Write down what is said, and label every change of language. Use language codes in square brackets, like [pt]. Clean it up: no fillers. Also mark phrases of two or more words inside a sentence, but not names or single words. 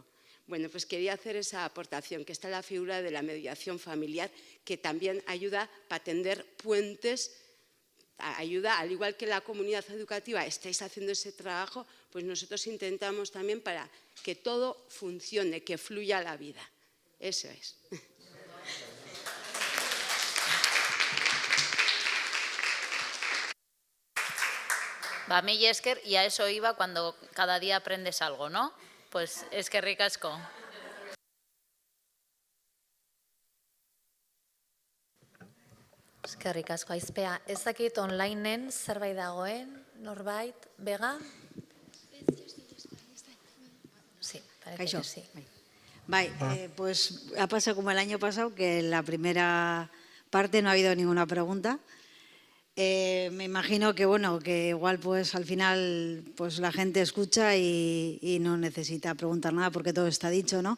[es] Bueno, pues quería hacer esa aportación, que está la figura de la mediación familiar, que también ayuda para tender puentes, ayuda, al igual que la comunidad educativa estáis haciendo ese trabajo, pues nosotros intentamos también para que todo funcione, que fluya la vida. Eso es. Va, [eu] mil esker, [es] y a eso iba cuando cada día aprendes algo, ¿no? [eu] Pues eskerrik asko. Eskerrik asko, Aizpea. Ez dakit onlineen zerbait dagoen, norbait, Bega? [es] Sí, parece que sí. Pues ha pasado como el año pasado, que en la primera parte no ha habido ninguna pregunta. Me imagino que bueno, que igual pues al final pues la gente escucha y no necesita preguntar nada porque todo está dicho, ¿no?